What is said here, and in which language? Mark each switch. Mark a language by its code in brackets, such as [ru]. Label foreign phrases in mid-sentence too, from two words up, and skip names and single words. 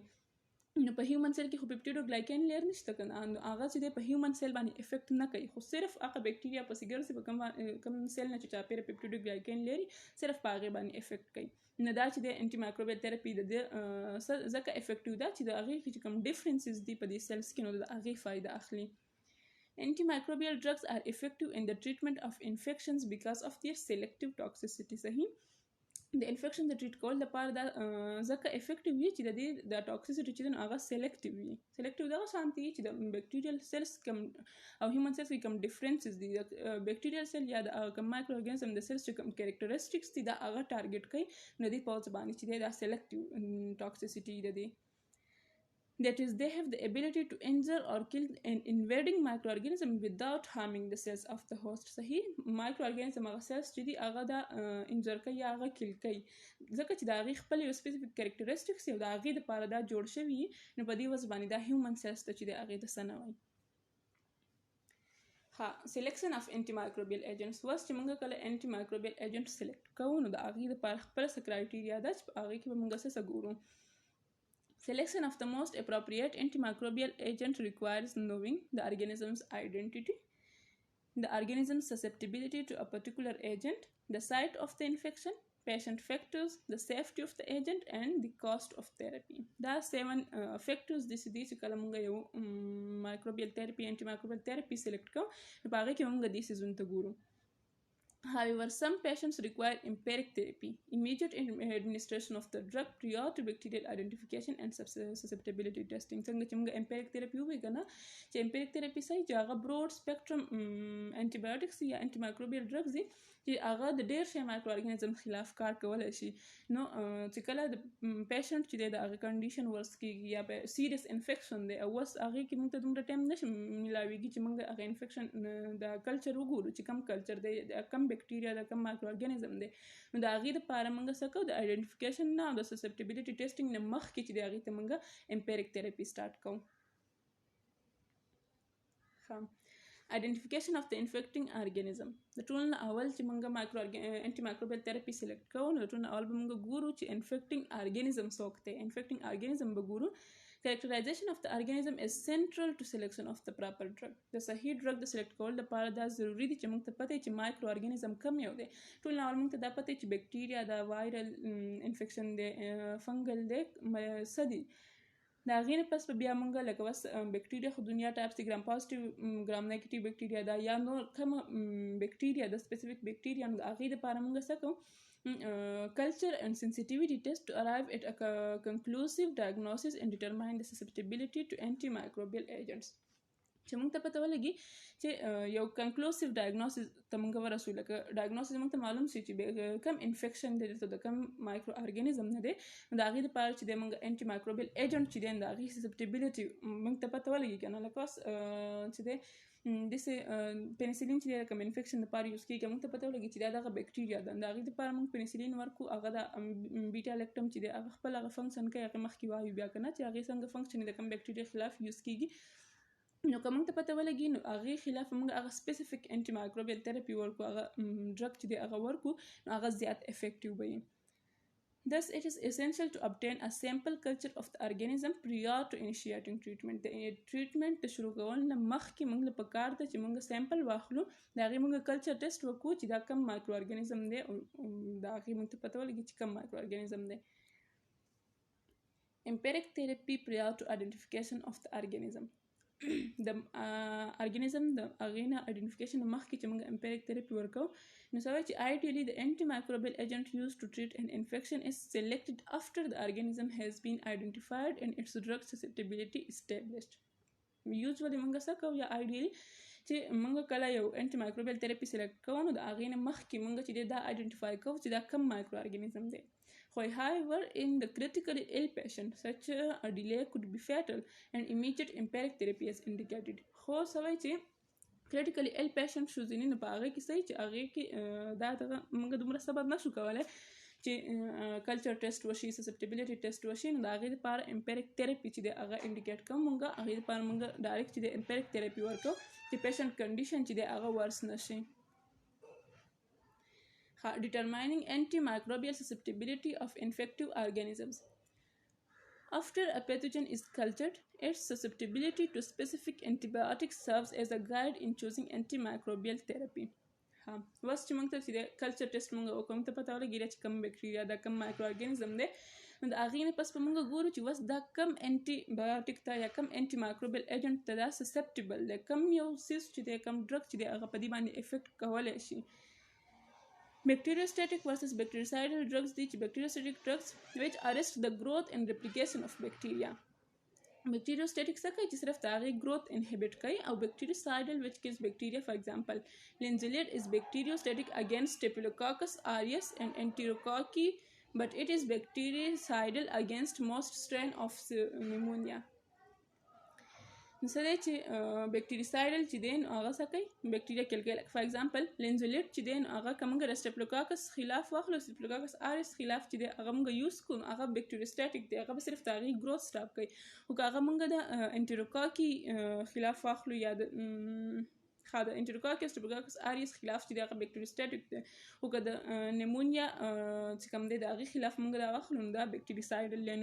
[ps] نو په [en] human cell [ps] کې خو [en] peptidoglycan layer [ps] نشته که نه، نو هغه چې دی په [en] human cell [ps] باندې افیکټ نه کوي، خو صرف هغه بکټیریا پسې ګرځي په کوم سیل نه چې چاپېره پیپټیډوګلایکین لري صرف په هغې باندې افیکټ کوي. نو دا چې دی [en] anti microbial therapy [ps] د دې ځکه افیکټیو ده چې د هغې چې کوم ډفرنسز دي په دې سیلز کې نو د هغې فایده اخلي. [en] Antimicrobial drugs are effective in the treatment of infections because of their selective toxicity. [ps] صحیح د انفیکشن د ټریټ کول لپاره دا ځکه افیکټیو وي چې د دې د ټاکسیسټي چې دی نو هغه سلیکټیو وي. سلیکټیو دغه شانتي وي چې د [en] bacterial cells [ps] کم او [en] human cells [ps] کې کم ډفرنسز دي. د [en] bacterial cell [ps] یا د کم [en] micro organism [ps] د سیلز چې کم کیریکټریسټکس دي دا هغه ټارګټ کوي نو دوی په هغه باندې چې دی دا [en] selective toxicity [ps] د دی. [en] That is, they have the ability to injure or kill an invading microorganism without harming the cells of the host. [ps] صحیح مایکروارګانیزم هغه سیلز چې دي هغه دا انجر کوي یا هغه کیل کوي ځکه چې د هغې خپل یو سپیسیفیک کیریکټریسټکس او د هغې دپاره دا جوړ شوي نو په دې وجه باندې دا [en] human cells [ps] ته چې دی هغې ته څه نه وایي. [en] selection of anti microbial agents. [ps] اوس چې موږ کله [en] anti microbial agent [ps] سلیکټ کوو نو د هغې دپاره خپله څه کرایټیریا ده چې په هغې کې به موږ څه ګورو. [en] Selection of the most appropriate antimicrobial agent requires knowing the organism's identity, the organism's susceptibility to a particular agent, the site of the infection, patient factors, the safety of the agent, and the cost of therapy. [ps] دا [en] 7 factors [ps] دي چې کله موږ یو [en] microbial therapy antimicrobial therapy select [ps] کوو نو په هغې کې موږ دې څیزونو ته ګورو. [en] However, some patients require empiric therapy, immediate administration of the drug prior to bacterial identification and susceptibility testing. [ps] څنګه چې موږ [en] empiric therapy [ps] ووایو که نه چې [en] empiric therapy [ps] صحیح چې هغه [en] broad spectrum antibiotics [ps] یا [en] antimicrobial drugs [ps] دي چې هغه د ډېر شي [en] micro organism [ps] خلاف کار کولی شي. نو چې کله د پیشنټ چې دی د هغه کنډیشن ورس کېږي یا [en] serious infection [ps] دی او اوس هغې کې موږ ته دومره ټایم نشي میلاویږي چې موږ هغه انفیکشن د کلچر وګورو چې کم کلچر دی کم بکټیریا د کم [en] micro organism [ps] دی. نو د هغې دپاره موږ څه کوو د آیډنټیفیکیشن نه او د [en] susceptibility testing [ps] نه مخکې چې د هغې ته موږ [en] empiric therapy start [ps] کوو. [en] Identification of the infecting organism. [ps] د ټول نه اول چې موږ [en] anti microbial therapy select [ps] کوو نو د ټول نه اول به موږ ګورو چې [en] infecting organism [ps] څوک دی. [en] infecting organism [ps] به ګورو. [en] Characterization of the organism is central to selection of the proper drug. [ps] د صحیح ډرګ د سلیکټ کول لپاره دا ضروري دي چې موږ ته پته چې [en] micro organism [ps] کم یو دی. ټول نه اول موږ ته دا پته چې بکټیریا دا [en] viral infection [ps] دی فنګل دی څه دي. د هغې نه پس به بیا موږ لکه اوس بکټیریا خو دنیا ټایپس دي [en] gram positive gram negative bacteria [ps] دا یا نور کومه بکټیریا د [en] specific bacteria [ps] نو د هغې دپاره موږ څه کوو [en] culture and sensitivity test to arrive at a conclusive diagnosis and determine the susceptibility to antimicrobial agents. [ps] چې موږ ته پته ولګي چې یو [en] conclusive diagnosis [ps] ته موږ ورسو لکه ډایګنوسس موږ ته معلوم شي چې کم انفیکشن دی د کم [en] micro organism [ps] نه دی نو د هغې دپاره چې دی موږ [en] anti microbial agent [ps] چې دی د هغې سسپټیبلیټي موږ ته پته ولګي که نه لکه اوس چې دی داسې پینسیلین چې دی د کم انفیکشن دپاره یوز کېږي موږ ته پته ولګي چې دا دغه بکټیریا ده د هغې دپاره موږ پینسیلین ورکو هغه د [en] beta lactam [ps] چې دی هغه خپل هغه فنکشن کوي هغې مخکې وایو بیا که نه چې هغې څنګه فنکشن د کم بکټیریا خلاف یوز کېږي نو کوم ته پته ولګي نو هغه خلاف موږ هغه [en] specific anti microbial therapy [ps] ورکو هغه ډرګ چې دی هغه ورکو نو هغه زیات افیکټیو وي. [en] Thus, it is essential to obtain a sample culture of the organism prior to initiating treatment. [ps] د treatment د شروع کول نه مخکې موږ له پکار ده چې موږ سیمپل واخلو د هغې موږ [en] culture test [ps] وکړو چې دا کم [en] micro organism [ps] دی او د هغې موږ ته پته ولګي چې کم [en] micro organism [ps] دی. [en] Empiric therapy prior to identification of the organism. [ps] د ارګانیزم د اغینا آئیډینټیفیکیشن مخکې چې موږ [en] empiric therapy [ps] ورکو نو سوای چې [en] ideally the antimicrobial agent used to treat an infection is selected after the organism has been identified and its drug susceptibility established. [ps] usually موږ څه کوو یا ideally چې موږ کله یو [en] antimicrobial therapy select [ps] کوو نو د اغینا مخکې موږ چې دا identify کوو چې دا کم [en] micro organism [ps] دی. [en] However, in the critically ill patient, such a delay could be fatal and immediate empiric therapy is indicated. [ps] خو سوای چې [en] critically ill patient [ps] شو ځینې نه په هغې کې صحیح چې هغې کې دا دغه موږ دومره سبب نشو کولی چې [en] culture test [ps] وشي [en] susceptibility test [ps] وشي نو د هغې دپاره [en] empiric therapy [ps] چې دی هغه انډیکیټ کوو موږ هغې دپاره موږ ډایرکټ چې دی [en] empiric therapy [ps] ورکوو چې [en] patient condition [ps] چې دی هغه ورس نشي. [en] Determining antimicrobial susceptibility of infective organisms. After a pathogen is cultured, its susceptibility to specific antibiotics serves as a guide in choosing antimicrobial therapy. [ps] وس چې موږ ته چې [en] culture test [ps] موږ وکړو ته پته ولګېده چې کم بکټریا دا کم [en] micro organism [ps] دی نو د هغې نه پس به موږ ګورو چې وس دا کم انټي بایوټیک ته یا کم [en] anti microbial agent [ps] ته دا سسپټیبل دی کم یو سیس چې دی کم ډرګ چې دی هغه په دې باندې افیکټ کولی شي. [en] Bacteriostatic versus bactericidal drugs. These bacteriostatic drugs which arrest the growth and replication of bacteria. [ps] Bacteriostatic څه کوي چې صرف د هغې [en] growth inhibit [ps] کوي او [en] bactericidal which kills bacteria. For example, linezolid is bacteriostatic against Staphylococcus aureus and Enterococci, but it is bactericidal against most strain of pneumonia. [ps] مثلا چې بکټریسایډل چې دی نو هغه څه کوي بکټریا کل کوي. [en] for example [ps] لینزولیټ چې دی نو هغه که موږ د سټیپلوکاکس خلاف واخلو سټیپلوکاکس آریس خلاف چې دی هغه موږ یوز کړو نو هغه بکټریوسټاټیک دی هغه به صرف د هغې [en] growth stop [ps] کوي. خو که هغه موږ د انټیروکاکي خلاف واخلو یا د د انټیروکاکس سټیپلوکاکس آریس خلاف چې دی هغه بکټریوسټاټیک دی خو که د نیمونیا چې کوم دی د هغې خلاف موږ دا واخلو نو دا بکټریسایډل دی.